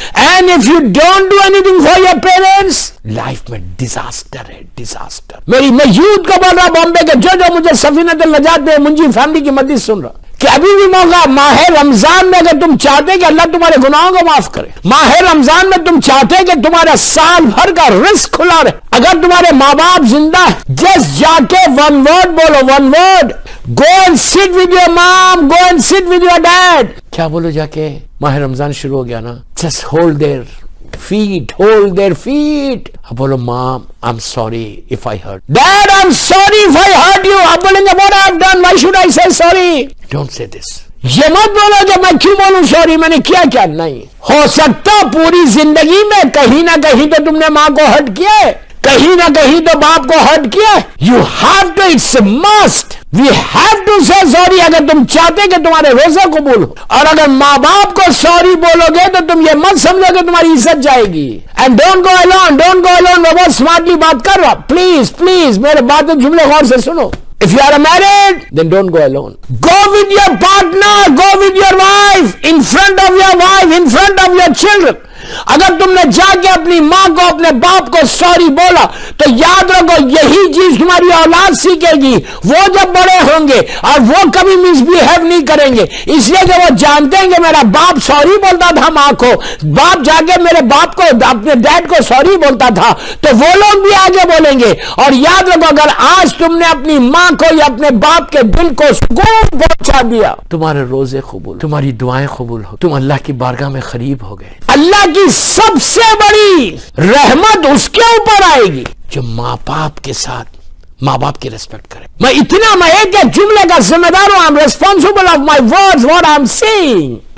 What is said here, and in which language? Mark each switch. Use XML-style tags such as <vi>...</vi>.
<en>and if you don't do anything for your parents،</en> <ur>life میں disaster ہے، disaster. میں youth کو بول رہا بامبے کے جو مجھے سفینۃ النجات میں منجی فیملی کی مدد سن رہا کہ ابھی بھی موقع، ماہ رمضان میں اگر تم چاہتے کہ اللہ تمہارے گناہوں کو معاف کرے، ماہ رمضان میں تم چاہتے کہ تمہارا سال بھر کا رزق کھلا رہے، اگر تمہارے ماں باپ زندہ ہے</ur> <en>Just جا کے one word بولو, one word, go and sit with your mom, go and sit with your dad.</en> <ur>کیا بولو جا کے؟ ماہ رمضان شروع ہو گیا نا,</ur> <en>Just hold their feet, hold their feet.</en> <ur>اب بولو</ur> <en>mom, I'm sorry if I hurt. Dad, I'm sorry if I hurt you.</en> <ur>اب بولیں گے</ur> <en>what I've done, why should I say sorry? Don't say this.</en> <ur>یہ مت بولو کہ میں کیوں بولوں سوری, میں نے کیا کیا. نہیں ہو سکتا پوری زندگی میں کہیں نہ کہیں تو تم نے ماں کو ہرٹ کیا ہے, کہیں نہ کہیں تو باپ کو ہرٹ کیا.</ur> <en>You have to, it's a must. We have to say sorry</en> <ur>اگر تم چاہتے کہ تمہارے روزہ قبول ہو. اور اگر ماں باپ کو سوری بولو گے تو تم یہ مت سمجھو کہ تمہاری عزت جائے گی.</ur> <en>And don't go alone,</en> <ur>don't go alone. میں بہت سمارٹلی بات کر رہا, پلیز پلیز میرے بات جملے غور سے سنو.</ur> <en>If you are married, then don't go alone. Go with your partner, go with your wife, in front of your wife, in front of your children.</en> <ur>اگر تم نے جا کے اپنی ماں کو اپنے باپ کو سوری بولا تو یاد رکھو یہی چیز تمہاری اولاد سیکھے گی. وہ جب بڑے ہوں گے اور وہ کبھی مس بہیو نہیں کریں گے, اس لیے کہ وہ جانتے ہیں کہ میرا باپ سوری بولتا تھا ماں کو, باپ جا کے میرے باپ کو اپنے ڈیڈ کو سوری بولتا تھا, تو وہ لوگ بھی آگے بولیں گے. اور یاد رکھو اگر آج تم نے اپنی ماں کو یا اپنے باپ کے دل کو سکون پہنچا دیا, تمہارے روزے قبول, تمہاری دعائیں قبول ہو, تم اللہ کی بارگاہ میں قریب ہو گئے. اللہ کی سب سے بڑی رحمت اس کے اوپر آئے گی جو ماں باپ کے ساتھ ماں باپ کی ریسپیکٹ کرے. میں ایک جملے کا ذمہ دار ہوں.</ur> <en>I'm responsible of my words, what I'm saying.</en>